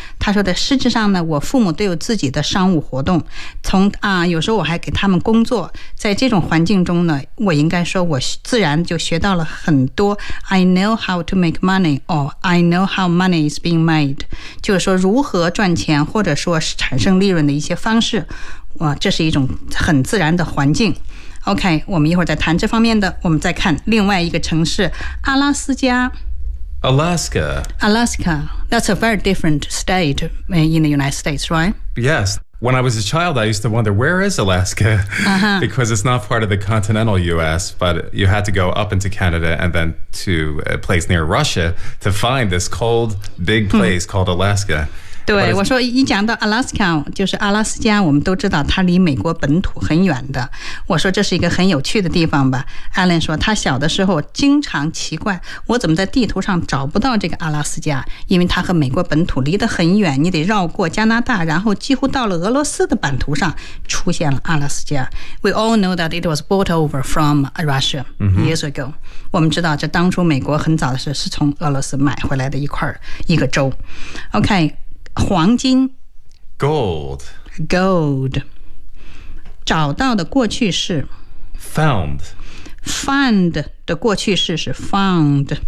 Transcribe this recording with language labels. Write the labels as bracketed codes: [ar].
[zh] 他说的实质上呢，我父母都有自己的商务活动。从有时候我还给他们工作。在这种环境中呢，我应该说我自然就学到了很多。 [en] I know how to make money, or I know how money is being made. [zh] 就是说如何赚钱或者说产生利润的一些方式。哇，这是一种很自然的环境。OK, 我们一会儿再谈这方面的。我们再看另外一个城市，阿拉斯加。 [en] Alaska. Alaska. That's a very different state in the United States, right? Yes. When I was a child, I used to wonder, where is Alaska? Uh-huh. Because it's not part of the continental U.S., but you had to go up into Canada and then to a place near Russia to find this cold, big place called Alaska. [zh] 对，我说一讲到 Alaska， 就是阿拉斯加，我们都知道它离美国本土很远的。我说这是一个很有趣的地方吧。Alan 说他小的时候经常奇怪，我怎么在地图上找不到这个阿拉斯加，因为它和美国本土离得很远，你得绕过加拿大，然后几乎到了俄罗斯的版图上出现了阿拉斯加。 [en] We all know that it was brought over from Russia years ago.、Mm-hmm. [zh] 我们知道这当初美国很早的时候是从俄罗斯买回来的一个州。 OK， 黄金 [en] Gold [zh] 找到的过去式 [en] Found [zh] 的过去式是 Found。